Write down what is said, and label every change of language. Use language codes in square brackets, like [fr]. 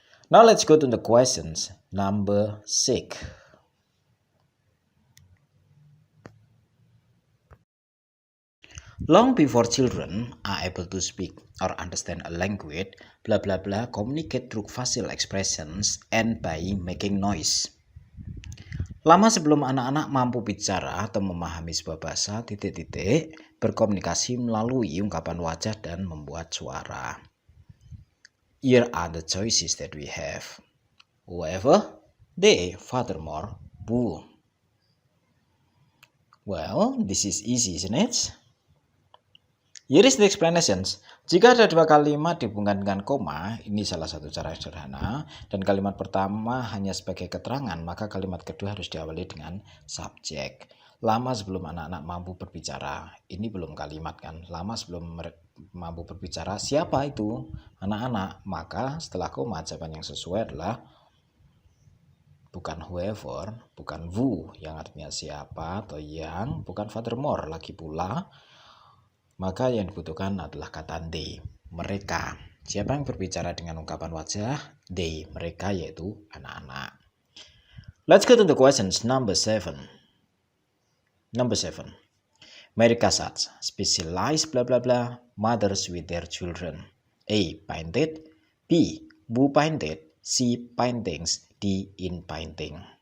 [en] Now let's go to the questions. Number 6. Long before children are able to speak or understand a language, blah blah blah communicate through facial expressions and by making noise. [id] Lama sebelum anak-anak mampu bicara atau memahami sebuah bahasa, titik-titik berkomunikasi melalui ungkapan wajah dan membuat suara. [en] Here are the choices that we have. Whoever, they, furthermore, who. Well, this is easy, isn't it? Here is the explanations. [id] Jika ada dua kalimat dihubungkan dengan koma, ini salah satu cara sederhana, dan kalimat pertama hanya sebagai keterangan, maka kalimat kedua harus diawali dengan subjek. Lama sebelum anak-anak mampu berbicara, ini belum kalimat kan, lama sebelum mampu berbicara, siapa itu? Anak-anak. Maka setelah koma, jawaban yang sesuai adalah bukan whoever, bukan who, yang artinya siapa atau yang, bukan furthermore, lagi pula. Maka yang dibutuhkan adalah kata they, mereka. Siapa yang berbicara dengan ungkapan wajah? They, mereka, yaitu anak-anak. [en] Let's go to the questions. Number 7. Number 7. Mary Cassatt, specialized blah blah blah, mothers with their children. A. Painted. B. Who painted. C. Paintings. D. In painting.